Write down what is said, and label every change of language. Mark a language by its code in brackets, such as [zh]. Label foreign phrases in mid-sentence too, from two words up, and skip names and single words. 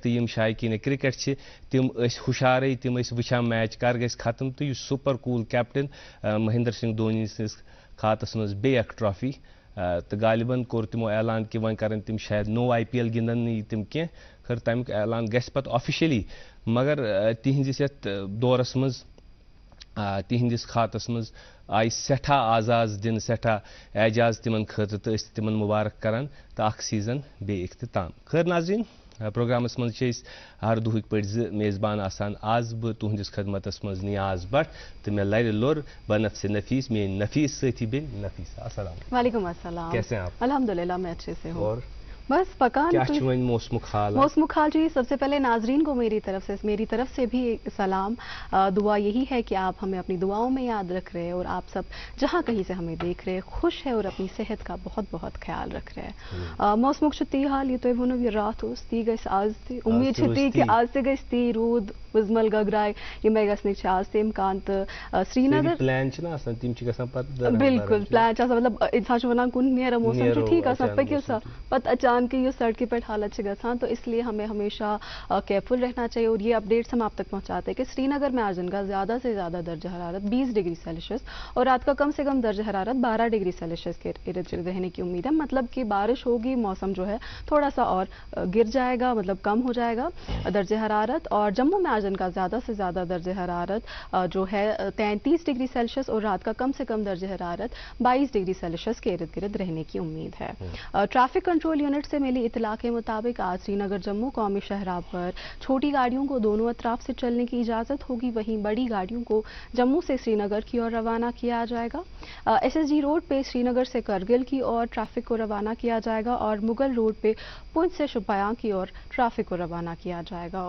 [ks] تہٕ یِم شایقیٖنہِ کرکٹ چھِ تِم ٲسۍ ہُشارے، تِم ٲسۍ وٕچھان میچ کر گژھِ ختم تہٕ یُس [en] super cool captain [ks] مہندر سنگھ دھونی سٕنٛدِس کھاتس منٛز بیٚیہِ اکھ ٹرافی تہٕ غالباً کوٚر تِمو اعلان کہِ وۄنۍ کرن تِم شاید نوٚو IPL گِنٛدن نہٕ تِم کینٛہہ، خٲر تمیُک اعلان گژھِ پتہٕ آفِشلی، مگر تِہنٛدِس یتھ دورس منٛز تِہنٛدِس کھاتس منٛز آیہِ سٮ۪ٹھاہ آزاز دِنہٕ، سٮ۪ٹھاہ اعجاز تِمن خٲطرٕ تہٕ أسۍ تِمن مُبارک کران تہٕ اکھ سیٖزن بیٚیہِ اختتام۔ خٲر ناظریٖن، پروگرامس منٛز چھِ أسۍ ہر دۄہٕکۍ پٲٹھۍ 2 میزبان آسان۔ آز بہٕ تُہنٛدِس خدمتس منٛز نیاز بٹ تہٕ مےٚ لرِ لوٚر بنفسِ نفیٖس میٲنۍ نفیٖس سٲتھی بیٚنہِ نفیٖسا۔ [ur] السلام علیکم۔ وعلیکم السلام۔ کیسے ہیں آپ؟ الحمدللہ میں اچھے سے ہوں۔ اور [ks] بس پکان کیا چھُ وۄنۍ موسمُک حال؟ [ur] موسمُک حال جی، سب سے پہلے ناظرین کو میری طرف سے بھی سلام، دعا یہی ہے کہ آپ ہمیں اپنی دعاؤں میں یاد رکھ رہے ہیں اور آپ سب جہاں کہیں سے ہمیں دیکھ رہے ہیں خوش ہے اور اپنی صحت کا بہت بہت خیال رکھ رہے ہیں۔ [ks] موسمُک چھُ تی حال یہِ تۄہہِ ووٚنوٕ یہِ راتھ اوس تی گژھِ آز تہِ، اُمید چھِ تی کہ آز تہِ گژھِ تی، روٗد وٕزمل گگراے یِمے گژھنٕکۍ چھِ آز تہِ اِمکان تہٕ سرینگر پلین چھِنہ آسان تِم چھِ گژھان پتہٕ بالکل پلان چھِ آسان، مطلب اِنسان چھُ وَنان کُن نیرو موسم چھُ ٹھیٖک آسان پٔکِو سا، پتہٕ اچانکٕے یُس سڑکہِ پٮ۪ٹھ حالت چھِ گژھان، [ur] تو اس لیے ہمیں ہمیشہ کیئرفل رہنا چاہیے۔ اور یہ اپڈیٹس ہم آپ تک پہنچاتے ہیں کہ سری نگر میں آج دن کا زیادہ سے زیادہ درجہ حرارت 20 [en] degree Celsius [ur] اور رات کا کم سے کم درجہ حرارت 12 [en] degree Celsius [ur] کے ارد گرد رہنے کی امید ہے، مطلب کہ بارش ہوگی، موسم جو ہے تھوڑا سا اور گر جائے گا، مطلب کم ہو جائے گا درجہ حرارت۔ اور جموں میں آج دن کا زیادہ سے زیادہ درجہ حرارت جو ہے 33 [en] degree Celsius [ur] اور رات کا کم سے کم درجہ حرارت 22 [en] degree Celsius [ur] کے ارد گرد رہنے کی امید ہے۔ [en] traffic control unit [ur] سے ملی اطلاع کے مطابق آج سری نگر جموں قومی شاہراہ پر چھوٹی گاڑیوں کو دونوں اطراف سے چلنے کی اجازت ہوگی، وہیں بڑی گاڑیوں کو جموں سے سری نگر کی اور روانہ کیا جائے گا۔ SSG روڈ پہ سری نگر سے کرگل کی اور ٹریفک کو روانہ کیا جائے گا اور مغل روڈ پہ پونچھ سے شوپیاں کی اور ٹریفک کو روانہ کیا جائے گا۔